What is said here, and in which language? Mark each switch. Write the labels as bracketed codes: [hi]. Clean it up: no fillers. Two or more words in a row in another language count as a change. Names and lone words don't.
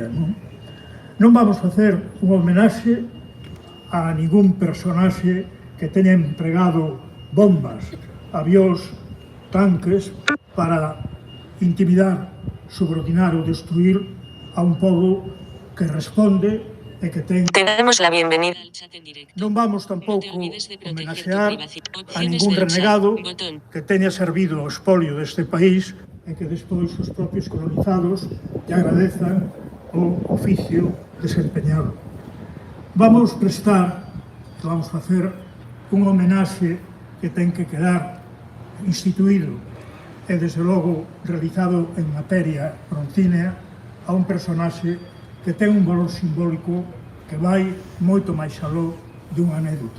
[gl] Non vamos facer unha homenaxe a ningún personaxe que teña empregado bombas, avións, tanques para intimidar, subordinaar ou destruir a un pobo que responde e que ten... [es] Te damos la bienvenida al chat en directo. [gl] Non vamos tampouco [es] No te olvides de proteger tu [gl] homenaxear [es] privacidad. [gl] a ningún [es] Opciones del chat, [gl] renegado [es] botón. [gl] que teña servido ao espolio deste país e que despois os propios colonizados lle agradezan o oficio desempeñado. Vamos facer un homenaxe que ten que quedar instituído e, desde logo, realizado en materia broncínea a un personaxe que ten un valor simbólico que vai moito máis aló dunha anécdota.